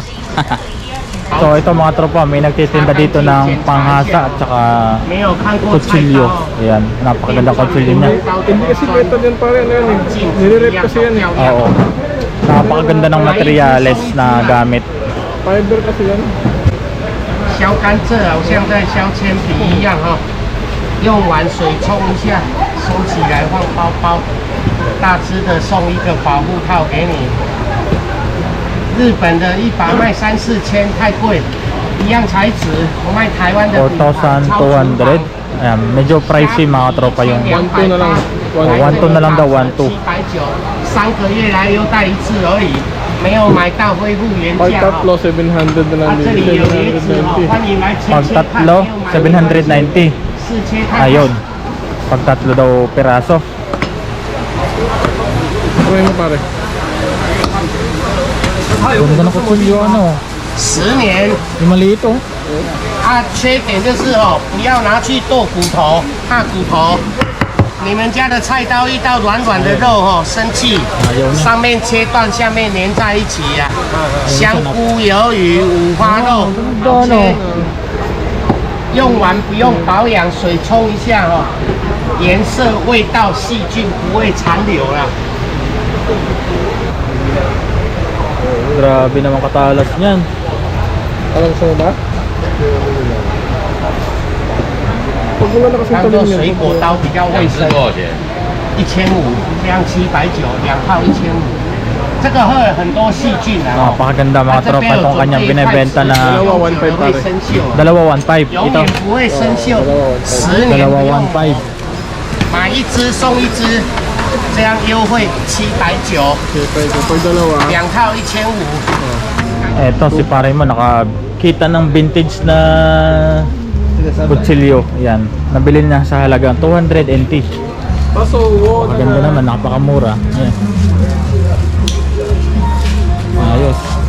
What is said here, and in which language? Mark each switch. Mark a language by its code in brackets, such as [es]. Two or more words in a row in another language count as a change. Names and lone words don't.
[tl] So ito mga tropa, may nagtitinda dito ng panghasa at saka kutsilyo. Ayan, napakaganda kutsilyo niya. Hindi kasi kwenta din pare, ano yan eh. Nire-rep kasi yan eh. Oo. Napakaganda ng materyales na gamit. Fiber kasi yan. [zh] 削甘蔗好像在削铅笔一样哈、用完水冲一下，收起来放包包。大只的送一个保护套给你。日本的一把卖3-4千，太贵。一样材质，我卖台湾的品牌超厨房。 4,200. [tl] Ayan, medyo pricey mga tropa yung 1,200 na lang. 1,200 na lang daw, 1,200. [zh] 700，3 个月来优待一次而已，没有买到恢复原 [tl] Pag [zh] 价。 [tl] tatlo, 700 na lang [zh] 这 [tl] din. [zh] 里有椰子哦， 790. 欢迎来切 [tl] Pag [zh] 切看。 [tl] tatlo, 790. [zh] 试切看。 [tl] Ayun. Pag tatlo daw piraso. Try mo pare. Ganda ng kutsilyo, ano. [zh] 10年。 [tl] Yung maliit, oh. [zh] 它缺点就是哦，不要拿去剁骨头，怕骨头。你们家的菜刀遇到软软的肉哦，生气，上面切断，下面连在一起呀、香菇、鱿鱼、五花肉，好切。用完不用保养，水冲一下哦，颜色、味道、细菌不会残留啦。 [tl] Grabe naman katalas niyan. Alam mo ba? Pag wala na kasing [zh] 当做 [tl] talim [zh] 水 [tl] yan. [zh] 果刀比较卫生。1500，这样790，2号1500。这个会很多细菌啊。 [tl] Napakaganda mga tropa itong kanyang binebenta na Dalawa, 1.5 [zh] 会 [tl] pare. [zh] 生锈， [tl] dalawa 1.5. [zh] 永 [tl] Ito, [zh] 远不会生锈，10年 [tl] dalawa [zh] 不用。 [tl] 1.5. [zh] 买一只送一只，这样优惠790， [tl] Okay, pag dalawa. [zh] 2套1500。 [tl] Eto si pare mo nakakita ng vintage na kutsilyo. Yan, nabili niya sa halagang 200 NT. Kaso, wow, Maganda naman, napakamura. Ayan. Ayos.